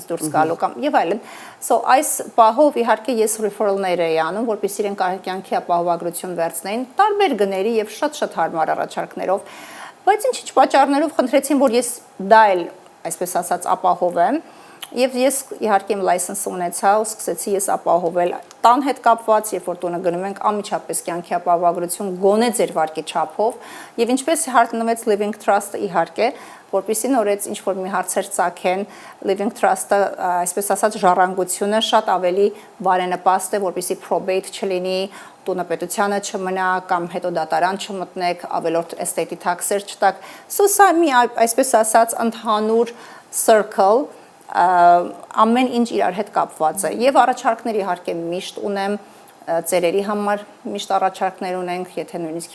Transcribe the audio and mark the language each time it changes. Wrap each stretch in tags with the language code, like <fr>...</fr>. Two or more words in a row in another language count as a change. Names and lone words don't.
<hy>դուրս գալու կամ եւ այլն։ So այս պահով իհարկե ես referral-ներ էի անում, որպեսզի իրենք կյանքի ապահովագրություն վերցնեին տարբեր գների եւ շատ հարմար առաջարկներով։ Բայց ինչ-ինչ պատճառներով խնդրեցին, որ ես դա էլ, այսպես ասած, ապահովեմ, եւ ես իհարկե իմ լայսենսը ունեցա, ու սկսեցի ես ապահովել տան հետ կապված, երբ որ տունը գնում ենք անմիջապես կյանքի ապահովագրություն գոնե ձեր վարկի չափով, եւ ինչպես հարտնվեց</hy> <en>living trust-</en> <hy>ը իհարկե, որպեսզի նորից ինչ որ մի հարցեր ծագեն,</hy> <en>living trust-</en> <hy>ը, այսպես ասած, ժառանգությունը շատ ավելի բարենպաստ է, որպեսզի probate չլինի, տունը պետությանը չմնա կամ հետո դատարան չմտնեք, ավելորդ</hy> <en>estate tax-</en> <hy>եր չտաք։ Սա մի այսպես ասած ընդհանուր circle, ամեն ինչ իրար հետ կապված է։ Եվ առաջարկներ իհարկե միշտ ունեմ, ծերերի համար միշտ առաջարկներ ունենք, եթե նույնիսկ</hy>